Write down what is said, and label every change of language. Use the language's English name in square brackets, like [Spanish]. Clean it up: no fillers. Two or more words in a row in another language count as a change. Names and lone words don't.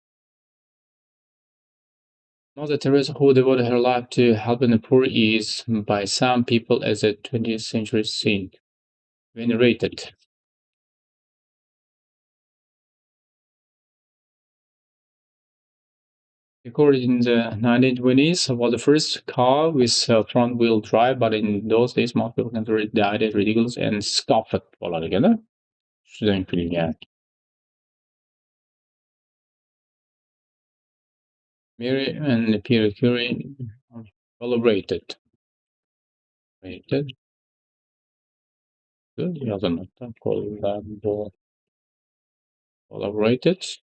[English] Mother Teresa, who devoted her life to helping the poor, is by some people as a 20th century saint, venerated. Recorded in the 1920s, was the first car with front-wheel drive, but in those days, most people considered the idea ridiculous and scoffed at bo'ladi. [Uzbek] Shundan kulgan. [English] Mary and Pierre Curie collaborated. [Uzbek] Good, yozilmoqda. [English] Collaborated.